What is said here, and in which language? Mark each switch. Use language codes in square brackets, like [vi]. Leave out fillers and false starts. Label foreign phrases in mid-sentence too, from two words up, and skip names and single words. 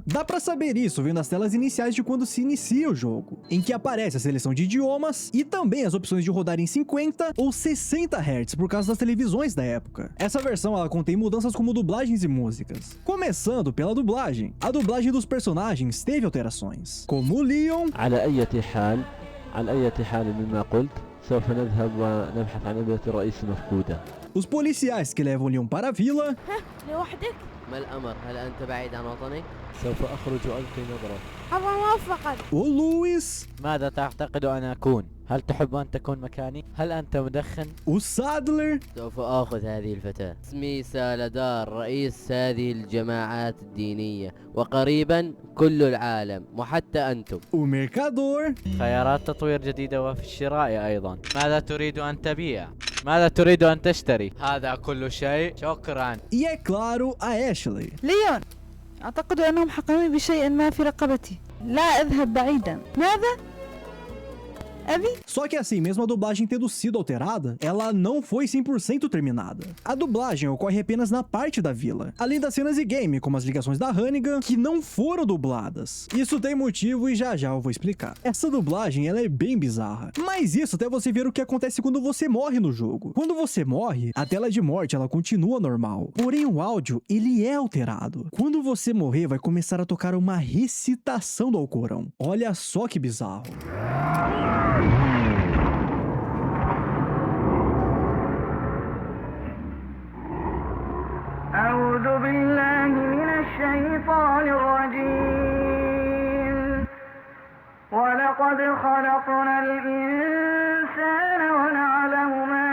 [pt] Dá pra saber isso vendo as telas iniciais de quando se inicia o jogo, em que aparece a seleção de idiomas e também as opções de rodar em 50 ou 60 Hz por causa das televisões da época. Essa versão ela contém mudanças como dublagens e músicas. Começando pela dublagem. A dublagem dos personagens teve alterações, como o Leon, [ar] على أي حال مما قلت سوف نذهب ونبحث عن ابنة الرئيس مفقودة. [pt] os policiais que levam Leon para a vila, [ar] لوحدك؟ ما الأمر؟ هل أنت بعيد عن وطنك؟ سوف أخرج وألقي نظرة. أبغى موفقا. [pt] o Louis, [ar] ماذا تعتقد أن أكون؟ هل تحب أن تكون مكاني؟ هل أنت مدخن؟ [pt] o Sadler, [ar] سوف آخذ هذه الفتاة. اسمي سالدار، رئيس هذه الجماعات الدينية، وقريبا كل العالم وحتى أنتم. [pt] o Mercador, [ar] خيارات تطوير جديدة وفي الشراء أيضا. ماذا تريد أن تبيع؟ ماذا تريد أن تشتري؟ هذا كل شيء، شكرا. [pt] e é claro a Ashley. [ar] ليون، أعتقد أنهم حقنوني بشيء ما في رقبتي. لا أذهب بعيدا. ماذا؟ أبي؟ [pt] Só que assim, mesmo a dublagem tendo sido alterada, ela não foi 100% terminada. A dublagem ocorre apenas na parte da vila, além das cenas de game, como as ligações da Hannigan, que não foram dubladas. Isso tem motivo e já já eu vou explicar. Essa dublagem, ela é bem bizarra. Mas isso até você ver o que acontece quando você morre no jogo. Quando você morre, a tela de morte, ela continua normal. Porém, o áudio, ele é alterado. Quando você morrer, vai começar a tocar uma recitação do Alcorão. Olha só que bizarro. [ar] أعوذ بالله من الشيطان الرجيم ولقد خلقنا الإنسان ونعلم